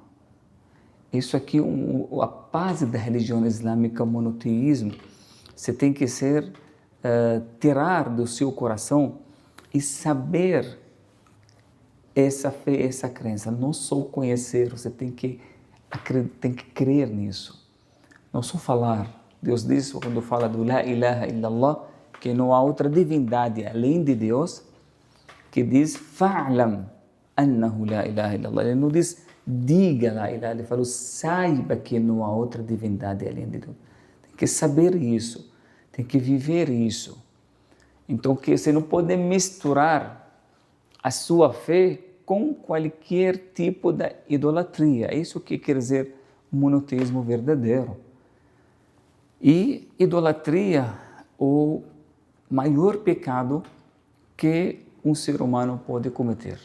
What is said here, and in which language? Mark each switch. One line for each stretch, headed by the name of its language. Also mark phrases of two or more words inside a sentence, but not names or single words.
Portuguese: Isso aqui, a base da religião islâmica, o monoteísmo, você tem que tirar do seu coração e saber essa fé, essa crença. Não só conhecer, você tem que crer nisso. Não só falar. Deus diz, quando fala do
Arabic: لا إله إلا الله,
Portuguese: que não há outra divindade além de Deus, que diz
Arabic: فاعلم أنه لا إله إلا الله.
Portuguese: Ele não diz diga
Arabic: لا إله,
Portuguese: ele falou saiba que não há outra divindade além de Deus. Tem que saber isso, tem que viver isso. Então, que você não pode misturar a sua fé com qualquer tipo de idolatria. É isso que quer dizer monoteísmo verdadeiro. E idolatria, o maior pecado que um ser humano pode cometer.